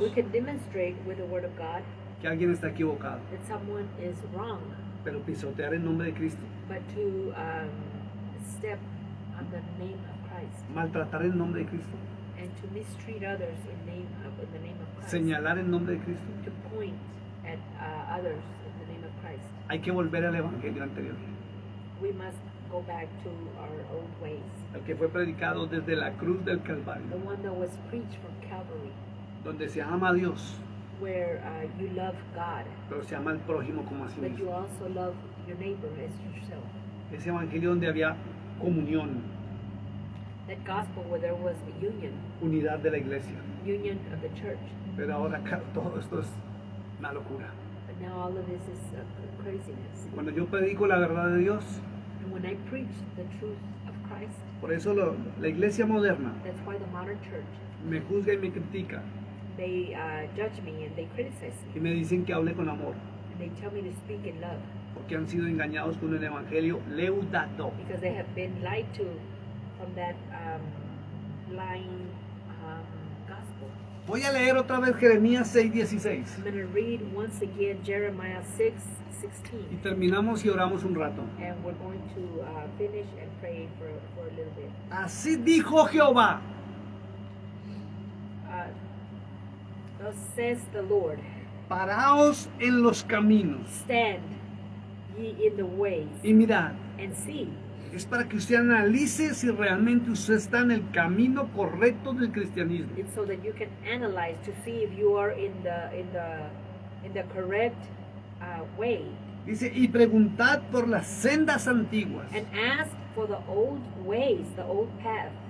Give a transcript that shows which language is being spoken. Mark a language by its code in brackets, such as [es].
[en] we can demonstrate with the Word of God [es] que alguien está equivocado, [en] that someone is wrong, [es] pero pisotear en nombre de Cristo, [en] but to step on the name of Christ [es] maltratar en nombre de Cristo, [en] and to mistreat others in the name of Christ, [es] señalar en nombre de Cristo, [en] to point at others in the name of Christ. [es] hay que volver al evangelio anterior, [en] We must go back to our old ways. [es] el que fue predicado desde la cruz del Calvario, [en] The one that was preached from Calvary, [es] donde se ama a Dios, [en] where you love God, [es] pero se ama al prójimo como a sí [en] but you [es] mismo. [en] also love your neighbor as yourself. [es] Ese evangelio donde había comunión, [en] That gospel where there was a [es] unidad de la iglesia. [en] union of the church. [es] Pero ahora acá todo esto es una locura. [en] But now all of this is craziness. [es] Cuando yo predico la verdad de Dios, [en] And when I preach the truth of Christ, [es] por eso la iglesia moderna [en] that's why the modern church, [es] me juzga y me critica, [en] they judge me and they criticize me. [es] y me dicen que hable con amor, [en] And they tell me to speak in love [es] porque han sido engañados con el evangelio leudado. [en] because they have been lied to from that lying gospel. [es] Voy a leer otra vez Jeremías 6:16 [en] I'm going to read once again Jeremiah 6:16. [es] y terminamos y oramos un rato. [en] And we're going to finish and pray for a little bit. [es] Así dijo Jehová: [en] Thus says the Lord, [es] paraos en los caminos [en] stand ye in the ways [es] y mirad. [en] and see. [es] Es para que usted analice si realmente usted está en el camino correcto del cristianismo. [en] It's so that you can analyze to see if you are in the correct way, [es] Dice, y preguntad por las sendas antiguas, [en] and ask for the old ways, the old path,